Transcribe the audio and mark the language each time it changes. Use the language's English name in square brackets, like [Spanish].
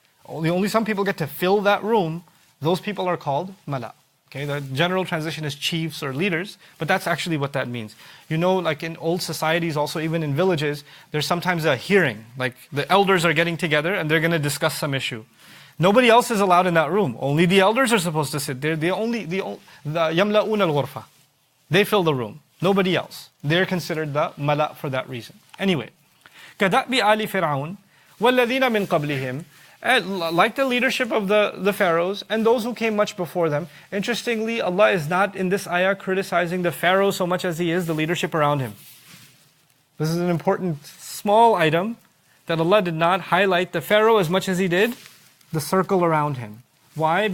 [English] Only some people get to fill that room. Those people are called Mala. Okay, the general transition is chiefs or leaders, but that's actually what that means. You know, like in old societies, also even in villages, there's sometimes a hearing. Like the elders are getting together and they're going to discuss some issue. Nobody else is allowed in that room. Only the elders are supposed to sit there. The [Arabic] يَمْلَؤُونَ الْغُرْفَةِ. [English] They fill the room. Nobody else. They're considered the mala for that reason. Anyway, [Arabic] كَدَأْبِ آلِ فِرْعَوْنَ وَالَّذِينَ مِنْ قَبْلِهِمْ. [English] Like the leadership of the pharaohs and those who came much before them. Interestingly, Allah is not in this ayah criticizing the pharaoh so much as He is the leadership around him. This is an important small item, that Allah did not highlight the pharaoh as much as He did the circle around him. Why?